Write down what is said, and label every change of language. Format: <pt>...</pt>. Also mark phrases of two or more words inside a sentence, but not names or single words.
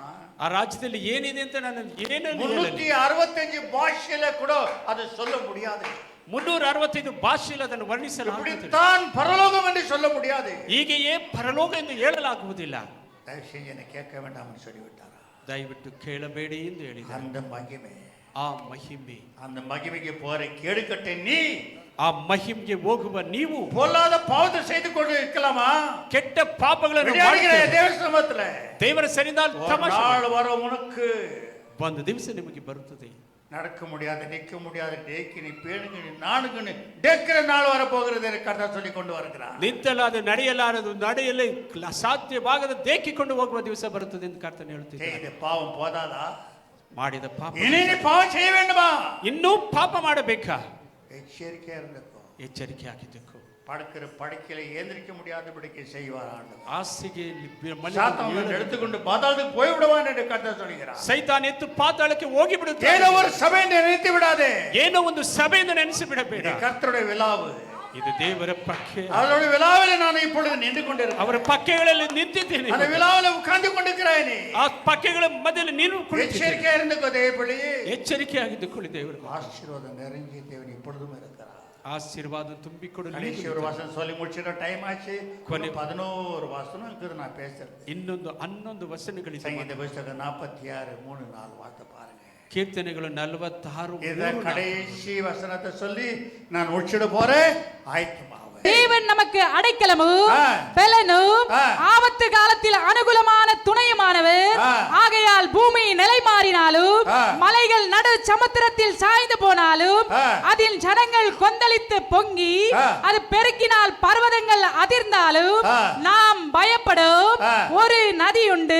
<kn>ಆ ರಾಜ್ಯದಲ್ಲಿ ಏನಿದೆ ಅಂತ ನಾನು ಏನು</kn> <ta>365 ಭಾಷೆயில கூட அது சொல்ல முடியாது.</ta> <kn>365 ಭಾಷೆಯಲ್ಲಿ ಅದನ್ನು ವರ್ಣಿಸಲು</kn> <ta>இப்படித்தான் பரலோகம் என்று சொல்ல முடியாது. முடியாது.</ta> <kn>ಹೀಗೆಯೇ ಪರಲೋಕ ಎಂದು ಹೇಳಲಾಗುವುದಿಲ್ಲ.</kn> <ta>தயவு செஞ்சு என்னை கேட்க வேண்டாம்னு சொல்லிவிட்டாரா?</ta> <kn>ದಯವಿಟ್ಟು ಕೇಳಬೇಡಿ ಎಂದು ಹೇಳಿದ್ದಾರೆ.</kn> <ta>அந்த மகிமை,</ta> <kn>ಆ ಮಹಿಮೆ,</kn> <ta>அந்த மகிமைக்கு போற கேடுகட்டை நீ,</ta> <kn>ಆ ಮಹಿಮೆಗೆ ಹೋಗುವ ನೀವು</kn> <ta>பொல்லாத பாவத்தை செய்து கொண்டு இருக்கலாமா?</ta> <kn>ಕೆಟ್ಟ ಪಾಪಗಳನ್ನು</kn> <ta>விளையாடுகிற</ta> <kn>ಮಾಡುತ್ತೀರಿ.</kn> <ta>தேவ சமூகத்துல</ta> <kn>ದೇವರ ಸನ್ನಿಧಾನ</kn> <ta>ஒரு</ta> <kn>ತಮಾಷೆ</kn> <ta>நாள் வரும் உனக்கு</ta> <kn>ಒಂದು ದಿವಸ ನಿಮಗೆ ಬರುತ್ತದೆ.</kn> <ta>நடக்க முடியாது, நிற்க முடியாது, டேக்கி நீ பேணுங்க நீ நானுங்கன்னு டேக்கிற நாள் வரப்போகிறது என்று கர்த்தர் சொல்லி கொண்டு வருகிறார்.</ta> <kn>ನಿಂತಲಾದು ನಡೆಯಲಾರದು, ನಡೆಯಲೇ ಸಾಧ್ಯವಾಗದ ದೇಕಿಕೊಂಡು ಹೋಗುವ ದಿವಸ ಬರುತ್ತದೆ ಎಂದು ಕರ್ತನು ಹೇಳುತ್ತಿದ್ದಾನೆ.</kn> <ta>செய்த பாவம் போதாதா?</ta> <kn>ಮಾಡಿದ ಪಾಪ</kn> <ta>இனி நீ பாவம் செய்ய வேண்டுமா?</ta> <kn>ಇನ್ನೂ ಪಾಪ ಮಾಡಬೇಕಾ?</kn> <ta>எச்சரிக்கையா இருந்துக்கோ.</ta> <kn>ಎಚ್ಚರಿಕೆ ಆಗಿದ್ದಕ್ಕೂ</kn> <ta>படுக்கிற படுக்கையில ஏந்திரிக்க முடியாதபடிக்கு செய்வார் ஆண்டவர்.</ta> <kn>ಹಾಸಿಗೆ</kn> <ta>சாத்தான் எடுத்துக்கொண்டு பாதாளத்துக்கு போய் விடுவான் என்று கர்த்தர் சொல்கிறார்.</ta> <kn>ಸೈತಾನ್ ಎತ್ತು ಪಾತಾಳಕ್ಕೆ ಹೋಗಿ ಬಿಡುತ್ತಾನೆ.</kn> <ta>ஏதோ ஒரு சபை நினைத்து விடாதே.</ta> <kn>ಏನೋ ಒಂದು ಸಭೆಯನ್ನು ನೆನೆಸಿ ಬಿಡಬೇಡ.</kn> <ta>இது கர்த்தருடைய விலாவு.</ta> <kn>ಇದು ದೇವರ ಪಕ್ಕೆ.</kn> <ta>அவருடைய விலாவில் நான் இப்பொழுது நின்று கொண்டிருக்கிறேன்.</ta> <kn>ಅವರ ಪಕ್ಕೆಗಳಲ್ಲಿ ನಿಂತಿದ್ದೇನೆ.</kn> <ta>அந்த விலாவில் உட்கார்ந்து கொண்டிருக்கிறாய் ನೀ.</ta> <kn>ಆ ಪಕ್ಕೆಗಳ ಮಧ್ಯದಲ್ಲಿ ನೀನು ಕುಳಿತಿದ್ದೀಯ.</kn> <ta>எச்சரிக்கையா இருந்துக்கோ தேவனே.</ta> <kn>ಎಚ್ಚರಿಕೆಯಾಗಿದ್ದುಕೊಳ್ಳಿ ದೇವರು.</kn> <ta>ஆசீர்வாதம் நிறைஞ்ச தேவன் இப்பொழுதும் இருக்கிறார்.</ta> <kn>ಆಶೀರ್ವಾದ ತುಂಬಿಕೊಡಲಿ.</kn> <ta>கடைசி ஒரு வசனம் சொல்லி முடிச்சிட டைம் ஆச்சு. 11 வசனம் இருக்குது நான் பேசுறது.</ta> <kn>ಇನ್ನೊಂದು 11 ವಚನಗಳಿದೆ.</kn> <ta>ಸಂಗೀತ புத்தகம் 46 3 4 வார்த்தை பாருங்க.</ta> <kn>ಕೀರ್ತನೆಗಳು 46</kn> <ta>இத கடைசி வசனத்தை சொல்லி நான் முடிச்சிட போறேன். ஆயத்தமாவே. தேவன் நமக்கு அடைக்கலமும் பலனும் ஆபத்து காலத்தில் அனுகூலமான துணையுமானவர். ஆகையால் பூமி நிலை மாறினாலும் மலைகள் நடு சமுத்திரத்தில் சாய்ந்து போனாலும் அதில் ஜனங்கள் கொந்தளித்து பொங்கி அது பெருக்கினால் பர்வதங்கள் அதிர்ந்தாலும் நாம் பயப்படும் ஒரு நதி உண்டு.</ta>